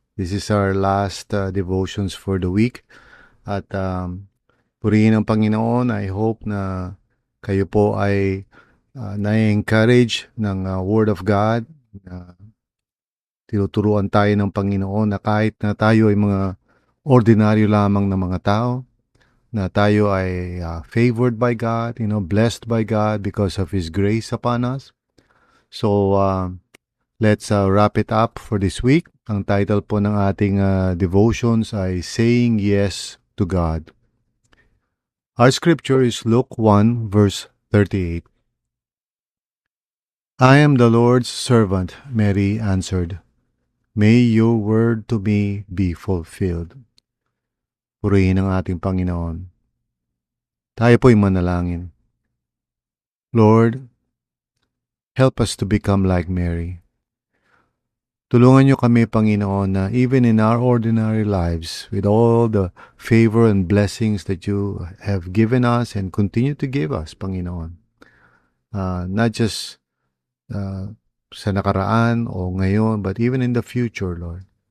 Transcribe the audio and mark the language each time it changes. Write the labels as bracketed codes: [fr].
[en] This is our last devotions for the week. [tl] At purihin ang Panginoon. [en] I hope [tl] na kayo po ay na-encourage ng Word of God. Tinuturuan tayo ng Panginoon na kahit na tayo ay mga ordinaryo lamang na mga tao, na tayo ay [en] favored by God, blessed by God because of His grace upon us. So, let's wrap it up for this week. [tl] Ang title po ng ating devotions ay Saying Yes to God. [en] Our scripture is Luke 1 verse 38. I am the Lord's servant, Mary answered. May your word to me be fulfilled. [tl] Purihin ang ating Panginoon. Tayo po'y manalangin. [en] Lord, help us to become like Mary. [tl] Tulungan niyo kami, Panginoon, na [en] even in our ordinary lives, with all the favor and blessings that you have given us and continue to give us, Panginoon, not just [tl] sa nakaraan o ngayon, [en] but even in the future, Lord.